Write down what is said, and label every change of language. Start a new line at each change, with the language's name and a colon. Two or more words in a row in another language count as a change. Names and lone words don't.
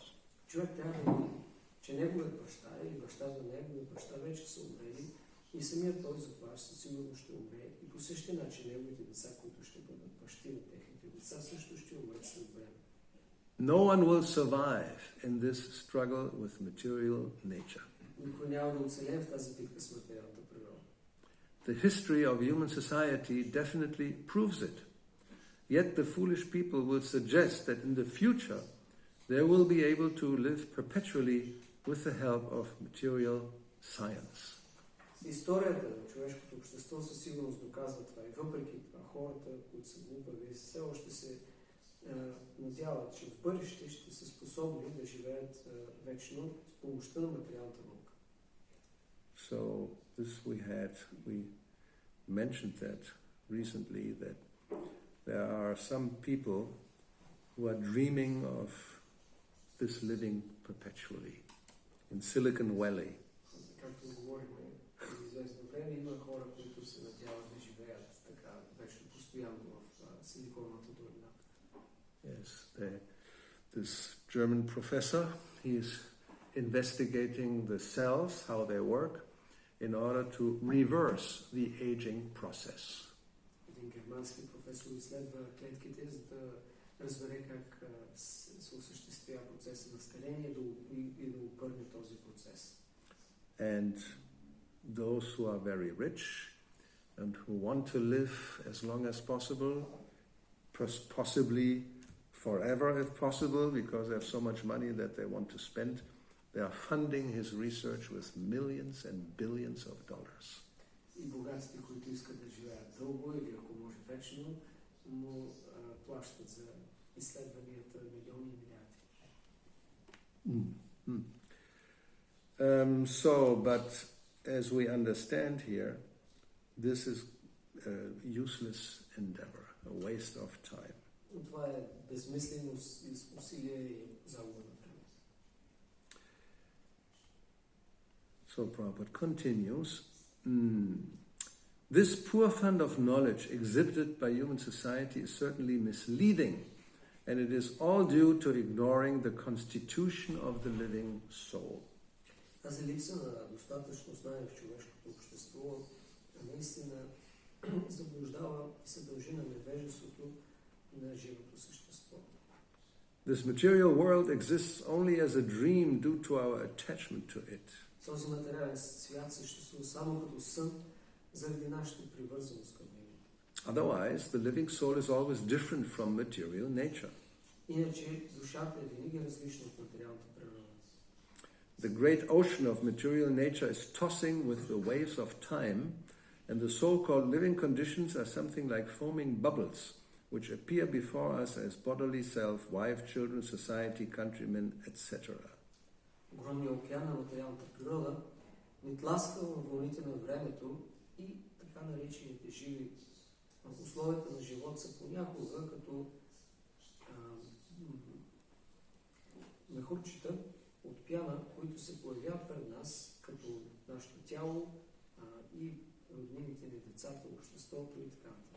Bulgarian: Човек трябва да види, че неговият баща или бащата на неговият баща вече са умрели и самият той за това със сигурност ще умре. И по същия начин неговите деца, които ще бъдат бащи на техните деца, също ще умрат след време.
English: No one will survive in this struggle with material nature.
Bulgarian: Никой няма да оцелее в тази битка с материалната природа.
English: The history of human society definitely proves it. Yet the foolish people will suggest that in the future they will be able to live perpetually with the help of material science.
Bulgarian: Историята на човешкото общество със сигурност доказва това. И въпреки това хората, които са глупави, все още се надяват, че в бъдеще ще са способни да живеят вечно с помощта на материалната наука.
English: So we mentioned that recently, that there are some people who are dreaming of this living perpetually in Silicon Valley.
Bulgarian: Както говорихме в известно време, има хора, които се надяват да живеят така вечно постоянно в Силиконовата долина.
English: Yes, this German professor, he is investigating the cells, how they work, in order to reverse the aging process.
Bulgarian: Един германски професор изследва клетките, за да разбере как се осъществява процеса на старение и да обърне този процес.
English: And those who are very rich and who want to live as long as possible, possibly forever if possible, because they have so much money that they want to spend. They are funding his research with millions and billions of dollars.
Bulgarian: И богатите, които искат да живеят дълго или ако може вечно, му плащат за изследванията милиони и милиарди.
English: But as we understand here, this is a useless endeavor, a waste of time.
Bulgarian: Това е безмислено усилие и загуба на време.
English: So Prabhupada continues. This poor fund of knowledge exhibited by human society is certainly misleading, and it is all due to ignoring the constitution of the living soul.
Bulgarian: Тази липса на достатъчно знание в човешкото общество наистина заблуждава и се дължи на невежеството на живото същество.
English: This material world exists only as a dream due to our attachment to it.
Bulgarian: Този материален свят съществува само като сън заради нашата привързаност към него.
English: Otherwise, the living soul is always different from material nature.
Bulgarian: Иначе душата е винаги различна от материалната природа.
English: The great ocean of material nature is tossing with the waves of time, and the so-called living conditions are something like foaming bubbles, which appear before us as bodily self, wife, children, society, countrymen, etc.
Bulgarian: Огромният океан на материалната природа ни тласка във вълните на времето и така наречените живи условията на живот са понякога като мехурчета от пяна, които се появяват пред нас като нашето тяло и роднините ни, децата, обществото и така нататък.